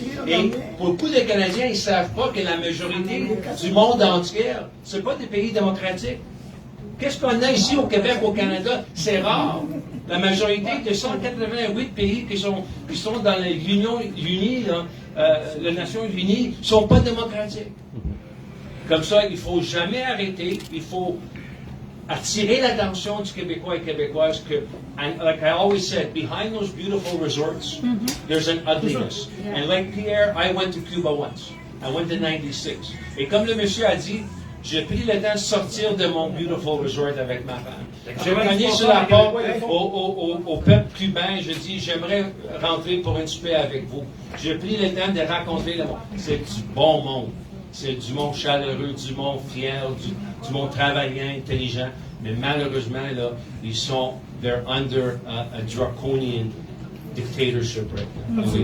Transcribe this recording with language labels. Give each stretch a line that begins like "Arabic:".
French: Et beaucoup de Canadiens, ils ne savent pas que la majorité du monde entier, ce n'est pas des pays démocratiques. Qu'est-ce qu'on a ici au Québec, au Canada? C'est rare. La majorité de 188 pays qui sont dans l'Union unie, les Nations unies, ne sont pas démocratiques. Comme ça, il ne faut jamais arrêter. Il faut attirer l'attention du Québécois et Québécoises que,
English: and like I always said, behind those beautiful resorts, there's an ugliness. And like Pierre, I went to Cuba once. I went in 96.
French: Et comme le monsieur a dit, j'ai pris le temps de sortir de mon
English: beautiful resort
French: avec ma femme. J'ai cogné sur la porte au peuple cubain, je dis, j'aimerais rentrer pour une souper avec vous. J'ai pris le temps de raconter le monde. C'est du bon monde. C'est du monde chaleureux, du monde fier, du monde travaillant, intelligent. Mais malheureusement, là,
English: they're under a draconian dictatorship right now.